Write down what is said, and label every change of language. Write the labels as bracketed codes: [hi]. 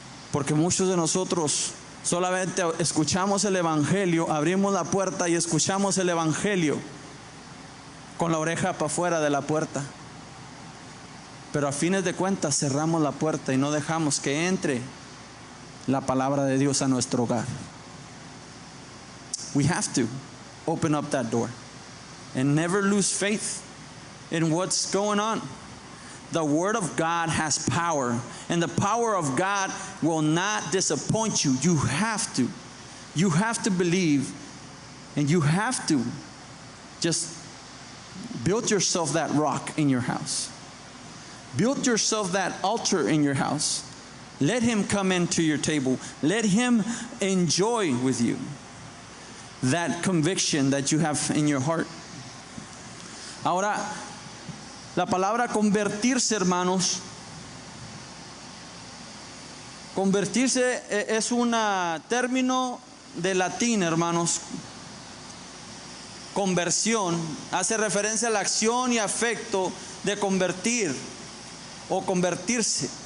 [es] Porque muchos de nosotros solamente escuchamos el evangelio, abrimos la puerta y escuchamos el evangelio con la oreja para afuera de la puerta, pero a fines de cuentas cerramos la puerta y no dejamos que entre la palabra de Dios a nuestro hogar. [en] We have to open up that door and never lose faith in what's going on. The Word of God has power, and the power of God will not disappoint you. You have to believe, and you have to just build yourself that rock in your house. Build yourself that altar in your house. Let Him come into your table. Let Him enjoy with you that conviction that you have in your heart. [es] Ahora, la palabra convertirse, hermanos, convertirse es un término de latín, hermanos. Conversión hace referencia a la acción y afecto de convertir o convertirse.